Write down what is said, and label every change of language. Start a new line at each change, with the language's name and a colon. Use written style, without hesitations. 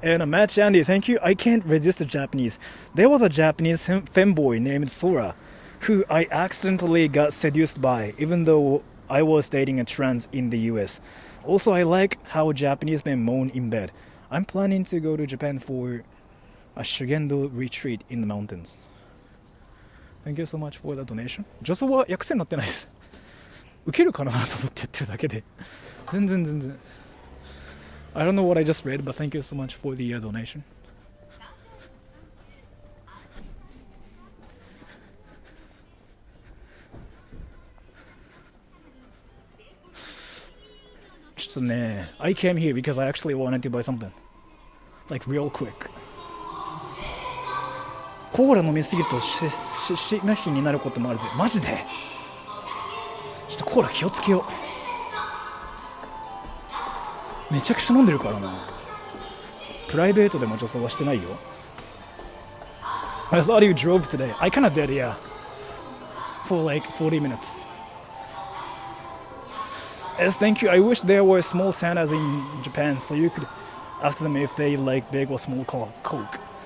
English: And Match Andy, thank you. I can't resist the Japanese. There was a Japanese femboy named Sora, who I accidentally got seduced by, even though I was dating a trans in the US. Also, I like how Japanese men moan in bed. I'm planning to go to Japan for a Shugendo retreat in the mountains. Thank you so much for the donation.
Japanese: 女装は訳せになってないです。受けるかなと思ってやってるだけで。全然。
English: I don't know what I just read, but thank you so much for the donation.
Japanese: ちょっとね、
English: I came here because I actually wanted to buy something. Like real quick.
Japanese: コーラ飲みすぎると死の日になることもあるぜ。マジでちょっとコーラ気をつけよう。めちゃくちゃ飲んでるからな。プライベートでも女装はしてないよ。
English: I thought you drove today. I kinda did, yeah. For like 40 minutes. Yes, thank you. I wish there were small Santas in Japan so you could ask them if they like big or small Coke.